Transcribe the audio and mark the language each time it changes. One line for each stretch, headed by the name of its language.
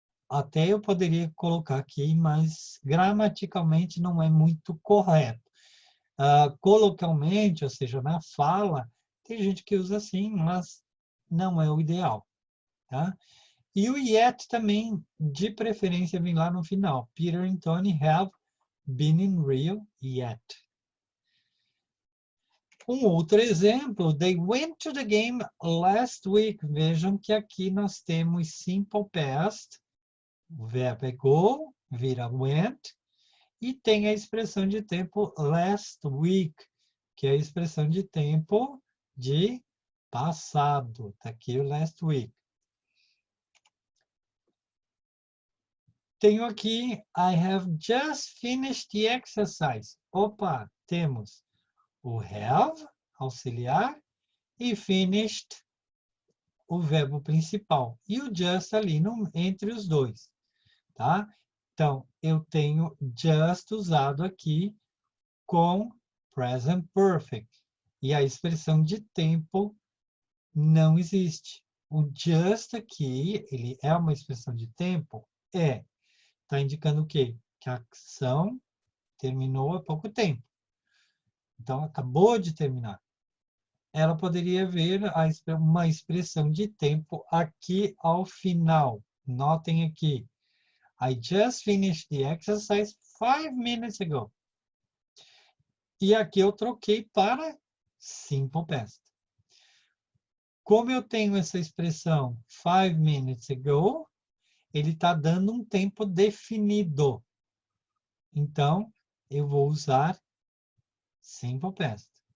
Portuguese: Até eu poderia colocar aqui, mas gramaticalmente não é muito correto. Coloquialmente, ou seja, na fala, tem gente que usa assim, mas não é o ideal. Tá? E o yet também, de preferência, vem lá no final.
English: Peter and Tony have been in Rio yet.
Portuguese: Um outro exemplo,
English: they went to the game last week.
Portuguese: Vejam que aqui nós temos simple past, o verbo é go, vira went, e tem a expressão de tempo last week, que é a expressão de tempo de passado. Está aqui o last week. Tenho aqui,
English: I have just finished the exercise.
Portuguese: Opa, temos o have, auxiliar, e finished, o verbo principal. E o just ali entre os dois. Tá? Então, eu tenho just usado aqui com present perfect. E a expressão de tempo não existe. O just aqui, ele é uma expressão de tempo? É. Está indicando o quê? Que a ação terminou há pouco tempo. Então, acabou de terminar. Ela poderia ver uma expressão de tempo aqui ao final. Notem aqui.
English: I just finished the exercise 5 minutes ago.
Portuguese: E aqui eu troquei para simple past. Como eu tenho essa expressão 5 minutes ago, ele está dando um tempo definido. Então, eu vou usar simple past.